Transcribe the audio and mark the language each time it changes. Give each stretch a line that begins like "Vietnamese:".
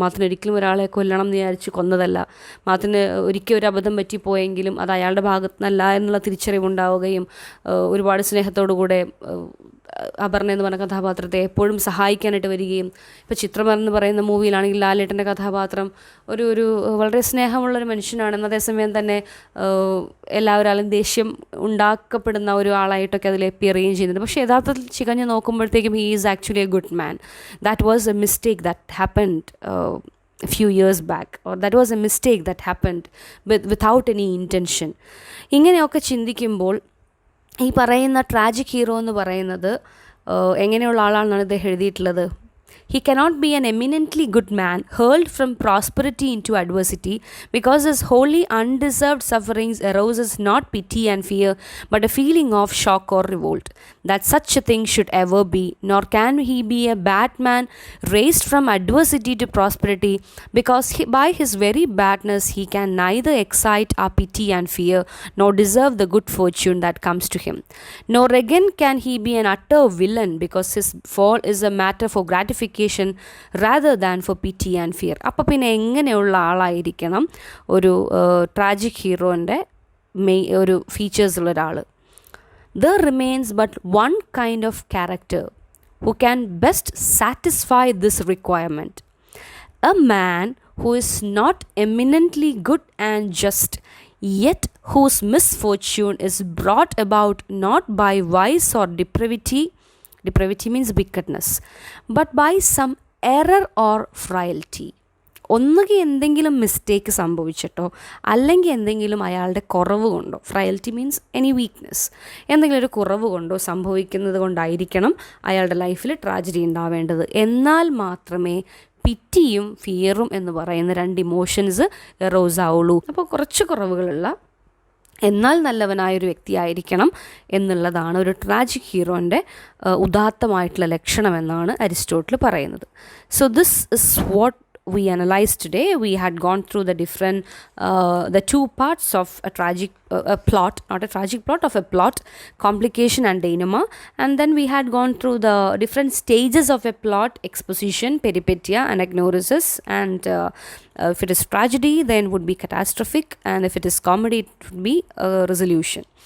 Malayalam: മാത്തന് ഒരിക്കലും ഒരാളെ കൊല്ലണം എന്ന് വിചാരിച്ച് കൊന്നതല്ല. മാത്തന് ഒരിക്കൽ ഒരു അബദ്ധം പറ്റിപ്പോയെങ്കിലും അത് അയാളുടെ ഭാഗത്ത് നിന്നല്ല എന്നുള്ള തിരിച്ചറിവുണ്ടാവുകയും ഒരുപാട് സ്നേഹത്തോടു കൂടെ അപർണ എന്ന് പറഞ്ഞ കഥാപാത്രത്തെ എപ്പോഴും സഹായിക്കാനായിട്ട് വരികയും, ഇപ്പോൾ ചിത്രം എന്ന് പറയുന്ന മൂവിയിലാണെങ്കിൽ ലാലേട്ടൻ്റെ കഥാപാത്രം ഒരു വളരെ സ്നേഹമുള്ളൊരു മനുഷ്യനാണെന്ന്, അതേസമയം തന്നെ എല്ലാവരാലും ദേഷ്യം ഉണ്ടാക്കപ്പെടുന്ന ഒരു ആളായിട്ടൊക്കെ അതിൽ അപ്പിയർ ചെയ്യുകയും ചെയ്യുന്നുണ്ട്. പക്ഷേ യഥാർത്ഥത്തിൽ ചികഞ്ഞ് നോക്കുമ്പോഴത്തേക്കും
English: He is actually a good man. That was a mistake that happened few years back, or that was a mistake that happened without any intention.
Malayalam: ഇങ്ങനെയൊക്കെ ചിന്തിക്കുമ്പോൾ ഈ പറയുന്ന ട്രാജിക് ഹീറോ എന്ന് പറയുന്നത് എങ്ങനെയുള്ള ആളാണെന്നാണ് ഇദ്ദേഹം എഴുതിയിട്ടുള്ളത്.
English: He cannot be an eminently good man hurled from prosperity into adversity because his wholly undeserved sufferings arouses not pity and fear but a feeling of shock or revolt. That such a thing should ever be, nor can he be a bad man raised from adversity to prosperity because by his very badness he can neither excite our pity and fear nor deserve the good fortune that comes to him. Nor again can he be an utter villain because his fall is a matter for gratification rather than for pity and fear.
Malayalam: അപ്പോൾ പിന്നെ എങ്ങനെയുള്ള ആളായിരിക്കണം ഒരു tragic ഹീറോൻ്റെ ഒരു ഫീച്ചേഴ്സുള്ള ഒരാൾ?
English: There remains but one kind of character who can best satisfy this requirement. A man who is not eminently good and just, yet whose misfortune is brought about not by vice or depravity means wickedness, but by some error or frailty.
Malayalam: ഒന്നുകിൽ എന്തെങ്കിലും mistake സംഭവിച്ചിട്ടോ അല്ലെങ്കിൽ എന്തെങ്കിലും അയാളുടെ കുറവ് കൊണ്ടോ,
English: frailty means any weakness,
Malayalam: എന്തെങ്കിലും ഒരു കുറവ് കൊണ്ടോ സംഭവിക്കുന്നത് കൊണ്ടായിരിക്കണം അയാളുടെ ലൈഫിൽ ട്രാജഡി ഉണ്ടാവേണ്ടത്. എന്നാൽ മാത്രമേ പിറ്റിയും ഫിയറും എന്ന് പറയുന്ന രണ്ട് ഇമോഷൻസ് എറോസ് ആവുള്ളൂ. അപ്പോൾ കുറച്ച് കുറവുകളുള്ള എന്നാൽ നല്ലവനായൊരു വ്യക്തിയായിരിക്കണം എന്നുള്ളതാണ് ഒരു ട്രാജിക് ഹീറോൻ്റെ ഉദാത്തമായിട്ടുള്ള ലക്ഷണമെന്നാണ് അരിസ്റ്റോട്ടിൽ പറയുന്നത്.
English: So this is what we analyzed today. We had gone through the two parts of a tragic plot, not a tragic plot, of a plot, complication and denouement, and then we had gone through the different stages of a plot: exposition, peripetia, anagnorisis, and if it is tragedy then would be catastrophic, and if it is comedy it would be resolution.